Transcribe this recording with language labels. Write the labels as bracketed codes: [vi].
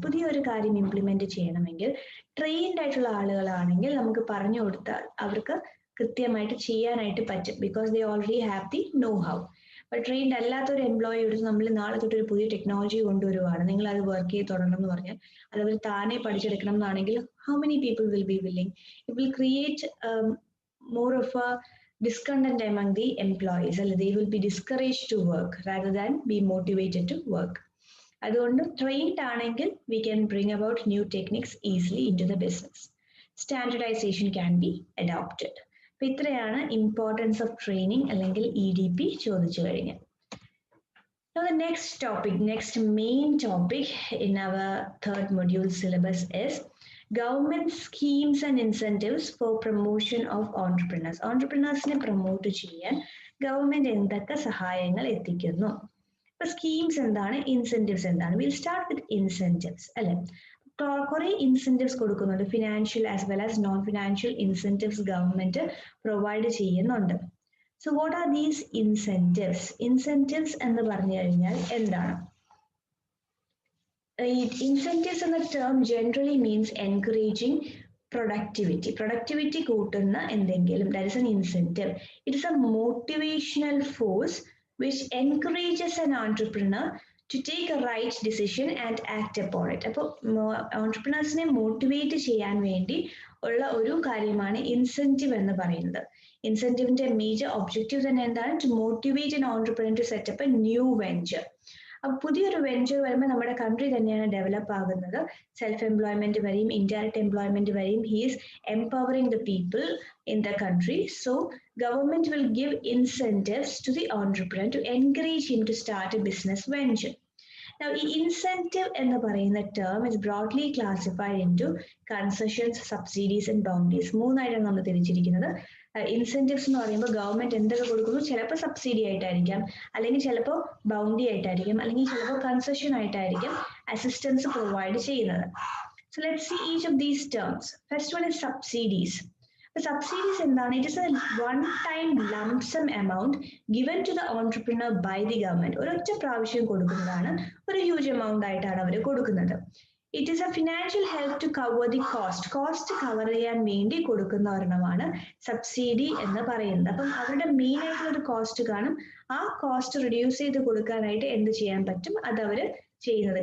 [ml] പുതിയൊരു കാര്യം ഇംപ്ലിമെന്റ് ചെയ്യണമെങ്കിൽ ട്രെയിൻഡ് ആയിട്ടുള്ള ആളുകളാണെങ്കിൽ നമുക്ക് പറഞ്ഞു കൊടുത്താൽ അവർക്ക് കൃത്യമായിട്ട് ചെയ്യാനായിട്ട് പറ്റും. [en] Because they already have the know how. [ml] അപ്പോൾ ട്രെയിൻഡ് അല്ലാത്തൊരു എംപ്ലോയി എടുത്ത് നമ്മൾ നാളെ തൊട്ടൊരു പുതിയ ടെക്നോളജി കൊണ്ടുവരുവാണ്, നിങ്ങൾ അത് വർക്ക് ചെയ്ത് തുടങ്ങണം എന്ന് പറഞ്ഞാൽ അത് അവർ താനെ പഠിച്ചെടുക്കണം എന്നാണെങ്കിൽ [en] How many people will be willing? It will create more of a discontent among the employees. They will be discouraged to work rather than be motivated to work. അതുകൊണ്ട് trained ആണെങ്കിൽ we can bring about new techniques easily into the business. Standardization can be adopted. [ml] അപ്പോൾ ഇത്രയാണ് importance of training അല്ലെങ്കിൽ EDP ചോദിച്ചു കഴിഞ്ഞാൽ. [en] Now the next main topic in our third module syllabus is government schemes and incentives for promotion of entrepreneurs. [ml] Entrepreneursനെ promote ചെയ്യാൻ government എന്തൊക്കെ സഹായങ്ങൾ എത്തിക്കുന്നു? ഇപ്പൊ സ്കീംസ് എന്താണ്, ഇൻസെന്റീവ്സ് എന്താണ്? [en] will start with incentives [ml] അല്ലെ. കുറെ ഇൻസെന്റീവ്സ് കൊടുക്കുന്നുണ്ട്, [en] financial as well as non financial [ml] incentives government provide ചെയ്യുന്നുണ്ട്. [en] So what are these incentives? [ml] Incentives എന്ന് പറഞ്ഞു കഴിഞ്ഞാൽ എന്താണ്? [en] Incentives എന്ന term generally means encouraging productivity [ml] കൂട്ടുന്ന എന്തെങ്കിലും, [en] that is an incentive. It is a motivational force which encourages an entrepreneur to take a right decision and act upon it. [ml] അപ്പോൾ entrepreneursനെ motivate ചെയ്യാൻ വേണ്ടി ഉള്ള ഒരു കാര്യമാണ് ഇൻസെന്റീവ് എന്ന് പറയുന്നത്. ഇൻസെന്റീവിന്റെ മേജർ ഒബ്ജക്റ്റീവ് തന്നെ എന്താണ്? [en] To motivate an entrepreneur to set up a new venture. [ml] അപ്പോൾ പുതിയൊരു വെഞ്ചർ വരുമ്പോൾ നമ്മുടെ കൺട്രി തന്നെയാണ് ഡെവലപ്പ് ആകുന്നത്. [en] Self employment വരെയും indirect employment വരെയും he is empowering the people in the country. So government will give incentives to the entrepreneur to encourage him to start a business venture. Now, [ml] ഈ incentive എന്ന് പറയുന്ന [en] Term is broadly classified into concessions, subsidies and boundaries. [ml] മൂന്നായിട്ടാണ് നമ്മൾ തിരിച്ചിരിക്കുന്നത്. Incentives എന്ന് പറയുമ്പോൾ government എന്തൊക്കെ കൊടുക്കുന്നു? ചിലപ്പോൾ subsidy ആയിട്ടായിരിക്കാം, അല്ലെങ്കിൽ ചിലപ്പോൾ ബൗണ്ടറി ആയിട്ടായിരിക്കും, അല്ലെങ്കിൽ ചിലപ്പോൾ കൺസെഷൻ ആയിട്ടായിരിക്കും അസിസ്റ്റൻസ് പ്രൊവൈഡ് ചെയ്യുന്നത്. [en] So let's see each of these terms. First one is subsidies. [ml] Subsidies എന്താണ്? [en] It is a one-time lump sum amount given to the entrepreneur by the government. [ml] ഒരൊറ്റ പ്രാവശ്യം കൊടുക്കുന്നതാണ്, ഒരു ഹ്യൂജ് എമൗണ്ട് ആയിട്ടാണ് അവർ കൊടുക്കുന്നത്. [en] it is a financial help to cover the cost [ml] cover ചെയ്യാൻ വേണ്ടി കൊടുക്കുന്ന ഒരെണ്ണമാണ് സബ്സിഡി എന്ന് പറയുന്നത്. അപ്പം അവരുടെ മെയിൻ ആയിട്ടുള്ള ഒരു കോസ്റ്റ് കാണും, ആ കോസ്റ്റ് റിഡ്യൂസ് ചെയ്ത് കൊടുക്കാനായിട്ട് എന്ത് ചെയ്യാൻ പറ്റും അത് അവർ ചെയ്യുന്നത്.